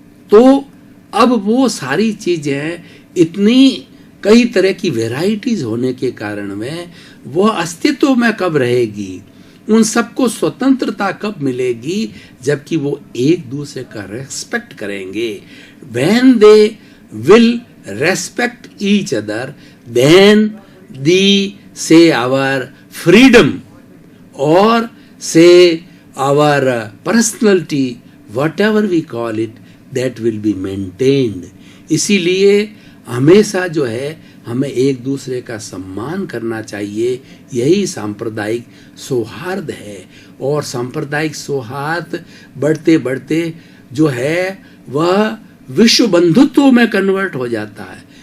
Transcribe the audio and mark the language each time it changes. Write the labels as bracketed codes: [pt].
[hi] तो अब वो सारी चीजें इतनी कई तरह की वैरायटीज होने के कारण में वह अस्तित्व में कब रहेगी, उन सबको स्वतंत्रता कब मिलेगी, जबकि वो एक दूसरे का रेस्पेक्ट करेंगे। [en] When they will respect each other, then the say our freedom or say our personality, whatever we call it, that will be maintained. [hi] इसीलिए हमेशा जो है हमें एक दूसरे का सम्मान करना चाहिए। यही सांप्रदायिक सौहार्द है। और सांप्रदायिक सौहार्द बढ़ते बढ़ते जो है वह विश्व बंधुत्व में कन्वर्ट हो जाता है।